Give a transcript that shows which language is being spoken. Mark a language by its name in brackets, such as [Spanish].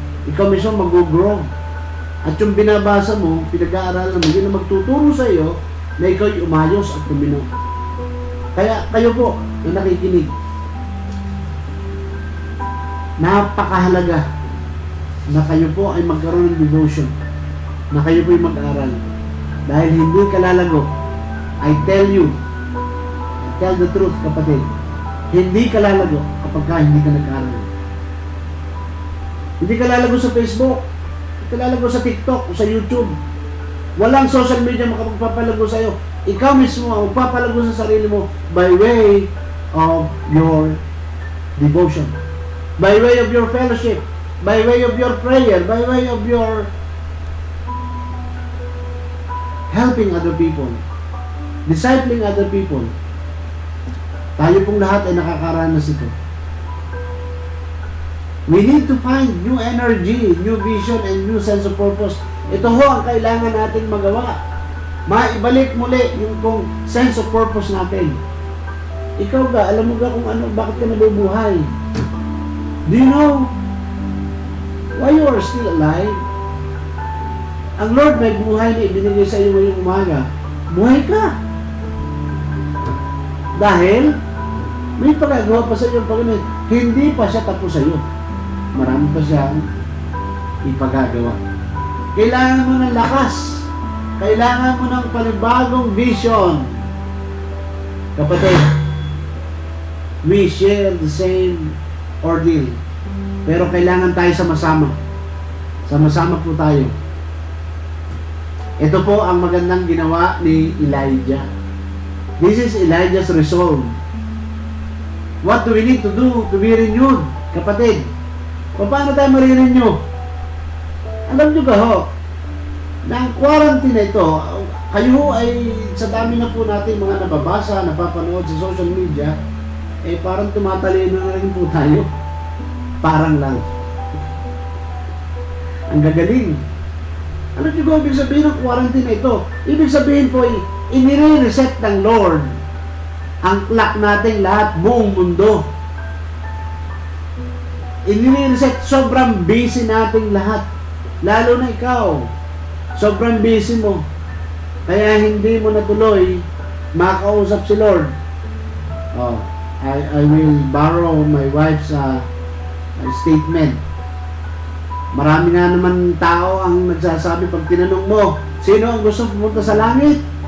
[Filipino] Ikaw mismo mag-grow. At yung binabasa mo, pinag-aaralan mo, yun na magtuturo sa iyo na ikaw ay umayos at tumino. Kaya kayo po na nakikinig, napakahalaga na kayo po ay magkaroon ng devotion, na kayo po ay mag-aral. Dahil hindi ka lalago. [English] I tell the truth, kapatid. [Filipino] Hindi ka lalago kapag ka hindi ka nag-aral. Hindi ka lalago sa Facebook, hindi ka lalago sa TikTok o sa YouTube. Walang social media makapagpapalago sa iyo. Ikaw mismo ang magpapalago sa sarili mo [English] by way of your devotion, by way of your fellowship, by way of your prayer, by way of your helping other people, discipling other people. [Filipino] Tayo pong lahat ay nakakaranas ito. [English] We need to find new energy, new vision, and new sense of purpose. [Filipino] Ito ho ang kailangan natin magawa. Maibalik muli yung kung sense of purpose natin. Ikaw ba, alam mo ba kung ano, bakit ka nabubuhay? [English] Do you know why you are still alive? [Filipino] Ang Lord may buhay na ibinigay sa iyo ngayong umaga. Buhay ka. Dahil may pagagawa pa sa iyo ang Panginoon. Hindi pa siya tapos sa iyo. Marami pa siyang ipagagawa. Kailangan mo ng lakas. Kailangan mo ng panibagong vision. Kapatid, [English] we share the same ordeal. [Filipino] Pero kailangan tayo sama-sama. Sama-sama po tayo. Ito po ang magandang ginawa ni Elijah. [English] This is Elijah's resolve. What do we need to do to be renewed? [Filipino] Kapatid, paano tayo marirenew? Alam nyo ba ho, na ang quarantine na ito, kayo ay sa dami na po natin mga nababasa, napapanood sa social media, eh parang tumatalino na rin po tayo. Parang lang. Ang gagaling. Ano nyo ba ibig sabihin ng quarantine na ito? Ibig sabihin po, inire-reset ng Lord ang clock natin lahat, buong mundo. Inire-reset, sobrang busy nating lahat. Lalo na ikaw. Sobrang busy mo. Kaya hindi mo natuloy makausap si Lord. [English] Oh, I will borrow my wife's statement. [Filipino] Marami nga naman tao ang nagsasabi pag tinanong mo, sino ang gusto pumunta sa langit?